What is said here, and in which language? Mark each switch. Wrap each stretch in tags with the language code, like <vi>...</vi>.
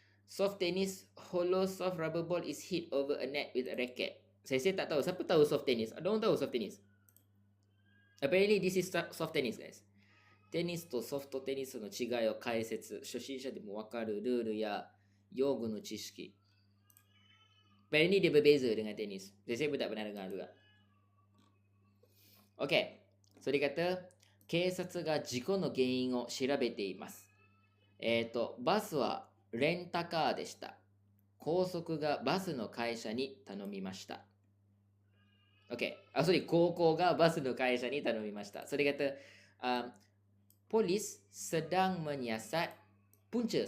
<en>Soft tennis, hollow soft rubber ball is hit over a net with a racket.</en> <ms>Saya tak tahu. Siapa tahu soft tennis?</ms> <en>Ada orang tahu soft tennis? Apparently this is soft tennis, guys.</en> <ja>テニスとソフトテニスの違いを解説。初心者でもわかるルールや用具の知識。</ja> <ms>Apparently dia berbeza dengan tenis. Saya pun tak pernah dengar juga.</ms> <en>Okay.</en> <ms>So dia kata,</ms> <ja>警察が事故の原因を調べています。バスはレンタカーでした。高速がバスの会社に頼みました。</ja> <en>Okay.</en> <ja>高校がバスの会社に頼みました。</ja> <ms>So dia kata, polis sedang menyiasat punca.</ms>